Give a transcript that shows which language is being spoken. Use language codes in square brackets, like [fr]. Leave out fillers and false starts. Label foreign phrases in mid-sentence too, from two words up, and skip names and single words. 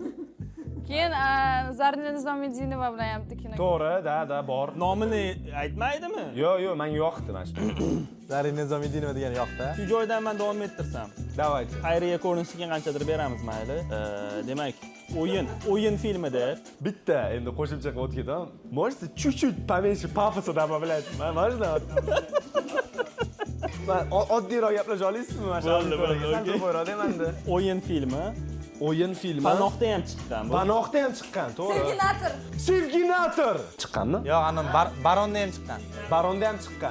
[uz] Keyin Zarina Nizomidinova bilan ham bitta kinoga. To'g'ri, da, bor. Nomini aytmaydimi? Yo'q, menga yoqdi mana shu. Zarina Nizomidinova degan yoqda. Shu joydan men davom ettirsam. [ru] Давайте. [uz] Xayriya ko'rinishiga qanchadir beramiz, mayli. Demak, o'yin filmida Bitta endi qo'shimcha qilib o'tib [ru] Можете чуть-чуть поменьше пафоса добавлять? Можно? [uz] Oddiyroq gaplasha olasizmi? Mana shu auditoриyaga. o'yin filmi O'yin filmi. Panohda ham chiqqan. Panohda ham chiqqan, to'g'ri. Sevginator. Sevginator. Chiqqanmi? Yo'q, ana Baronda ham chiqqan. Baronda ham chiqqan.